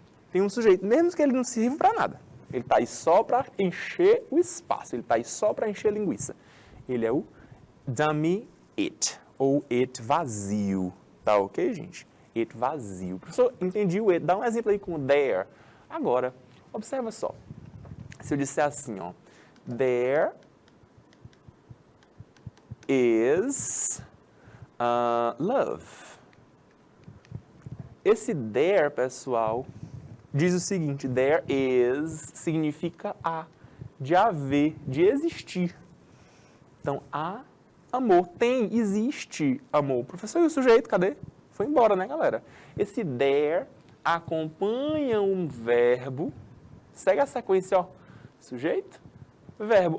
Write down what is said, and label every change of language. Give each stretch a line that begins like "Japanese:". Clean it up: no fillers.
Portuguese: Tem um sujeito, mesmo que ele não sirva para nada. Ele está aí só para encher o espaço, ele está aí só para encher a linguiça. Ele é o dummy it, ou it vazio. Tá ok, gente? It vazio. Professor, entendi o it. Dá um exemplo aí com o there. Agora, observa só. Se eu disser assim, ó,
English: there is love.
Portuguese: Esse there, pessoal, diz o seguinte, there is significa há, de haver, de existir. Então, há amor, tem, existe amor. Professor, e o sujeito, cadê? Foi embora, né, galera? Esse there acompanha um verbo, segue a sequência, ó, sujeito, verbo.